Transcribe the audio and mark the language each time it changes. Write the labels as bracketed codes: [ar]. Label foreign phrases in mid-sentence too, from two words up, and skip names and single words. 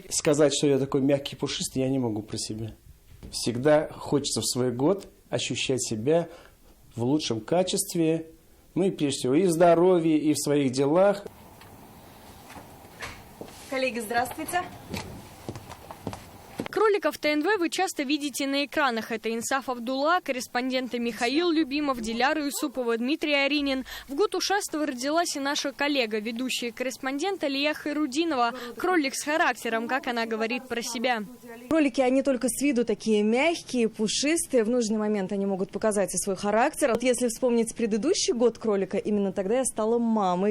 [ru] Сказать, что я такой мягкий, пушистый, я не могу про себя. Всегда хочется в свой год ощущать себя в лучшем качестве, ну и прежде всего и в здоровье, и в своих делах. Коллеги, здравствуйте. Кроликов ТНВ вы часто видите на экранах. Это Инсаф Абдулла, корреспонденты Михаил Любимов, Диляра Юсупова, Дмитрий Аринин. В год ушастого родилась и наша коллега, ведущая корреспондент Алия Хайрудинова. Кролик с характером, как она говорит про себя. Кролики, они только с виду такие мягкие, пушистые. В нужный момент они могут показать и свой характер. Вот если вспомнить предыдущий год кролика, именно тогда я стала мамой.